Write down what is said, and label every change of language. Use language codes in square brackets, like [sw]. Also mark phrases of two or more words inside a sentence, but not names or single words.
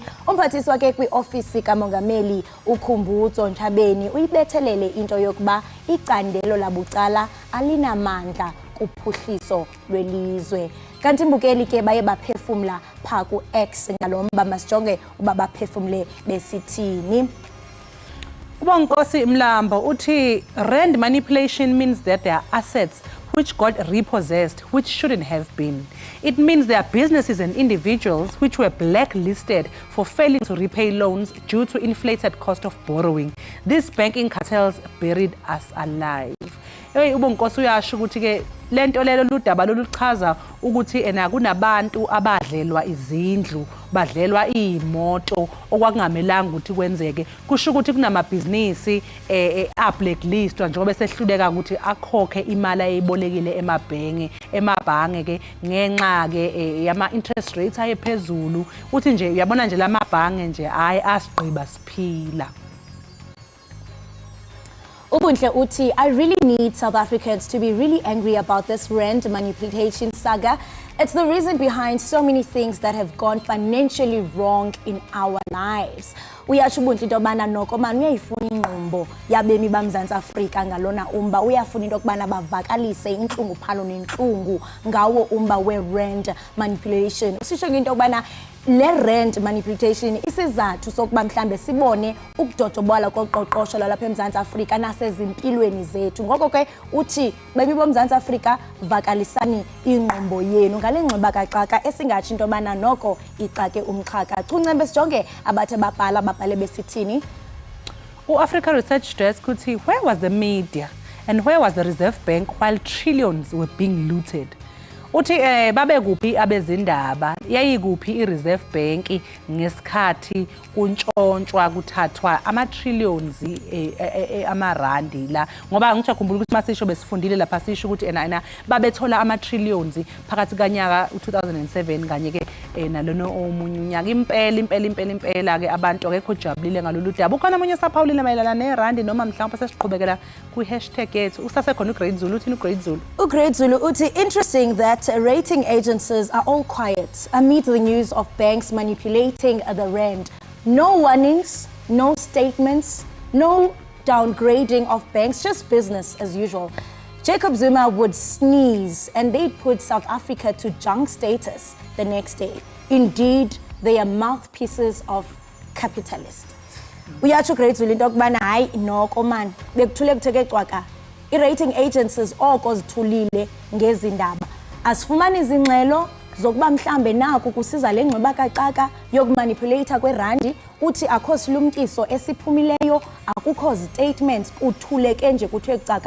[xh] Umphathisi wakhe kwiofisi kamongameli uKhumbudzo Ntshabeni uyibethelele into yokuba icandelo labucala alinamandla kuphuhliso lwelizwe. Kanti imbukeli ke baye baphefumla phaku X ngalomba masijonge uba baphefumle besithini. [en] Ubonkosi Mlambo uthi rand manipulation means that there are assets which got repossessed which shouldn't have been. It means there are businesses and individuals which were blacklisted for failing to repay loans due to inflated cost of borrowing. These banking cartels buried us alive. [zu] Ubonkosi uyasho ukuthi ke lento lelo ludaba loluchaza ukuthi kunabantu abadlelwa izindlu badlelwa imoto okwakungamelanga ukuthi kwenzeke kusho ukuthi kunamabhizinisi blacklistwa njengoba sehluleka ukuthi akhokhe imali ayibolekile emabhange ke ngenxa ke yama [en] interest rates [zu] ayephezulu uthi nje uyabona nje lamabhange nje hayi asigqiba siphila. Ubunhle uthi, [en] I really need South Africans to be really angry about this rand manipulation saga. It's the reason behind so many things that have gone financially wrong in our lives. [xh] Uyasho ubunhle into yobana noko manje uyayifuna inqumbo yabemi baMzantsi Afrika ngalona umba uyafuna into yokubana bavakalise inhlunguphalo nenhlungu ngawo umba we- [en] rand manipulation. [xh] Usisho into yokubana le [en] rand manipulation [xh] isizathu sokuba mhlambe sibone ukudodobola koqoqosho lapha eMzantsi Afrika nasezimpilweni zethu. Ngoko ke uthi bemi boMzantsi Afrika vakalisani inqumbo yenu ngale nxiba kaxaka esingathi into yobana noko ixake umxhaka. Chuncembe sijonge abathe babhala besithini. [en] U-Africa Research Desk uthi, where was the media and where was the Reserve Bank while trillions were being looted? [zu] Uthi babe kuphi abezindaba yayikuphi iReserve Bank ngesikhathi kuntshontshwa kuthathwa ama-trillions amarandi la ngoba ngijakhumbula ukuthi masisho besifundile lapha sisho ukuthi babethola ama-trillions phakathi kanyaka u-2007 kanye ke nalona omunye unyaka impela ke abantu akekho jabulile ngalolu daba. Ukhona omunye saphawulile mayelana nerandi noma mhlawumbe sesiqhubekela kwi-hashtag yethu usasekhona uGreat Zulu uthini uGreat Zulu? [en] uGreat Zulu uthi interesting that rating agencies are all quiet amid the news of banks manipulating the rand. No warnings, no statements, no downgrading of banks, just business as usual. Jacob Zuma would sneeze and they'd put South Africa to junk status the next day. Indeed, they are mouthpieces of capitalists. [xh] Uyatsho Great Zulu into yokubana hayi noko man bekuthule kutheke cwaka i- [en] rating agencies [xh] oko zithulile ngezindaba asifumani izingxelo zokuba mhlambe naku kusiza le ngxiba kaxaka yokumanipulate kwerandi uthi akho silumkiso esiphumileyo akukho statements kuthuleke nje kuthiwe kucaka.